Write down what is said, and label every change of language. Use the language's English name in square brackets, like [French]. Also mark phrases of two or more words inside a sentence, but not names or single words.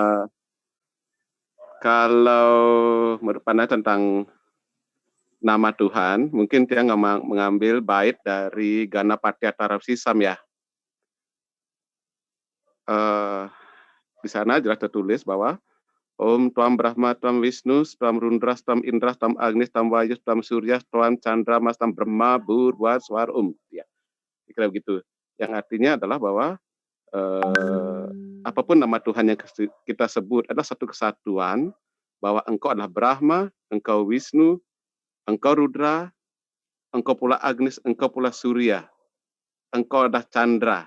[Indonesian] Kalau menurut Pana tentang nama Tuhan, mungkin dia mengambil bait dari Ganapati Tarapsisam ya. Di sana jelas tertulis bahwa [Sanskrit] ॐ त्वं ब्रह्मा, त्वं विष्णुः, त्वं रुद्रः, त्वं इन्द्रः, त्वं अग्निः, त्वं वायुः, त्वं सूर्यः, त्वं चन्द्र, मास्, त्वं ब्रह्म, भूर्भुवः, स्वः, [Indonesian] Ya. Kira begitu. Yang artinya adalah bahwa apapun nama Tuhan yang kita sebut adalah satu kesatuan, bahwa engkau adalah Brahma, engkau Wisnu, engkau Rudra, engkau pula Agnis, engkau pula Surya, engkau adalah Chandra.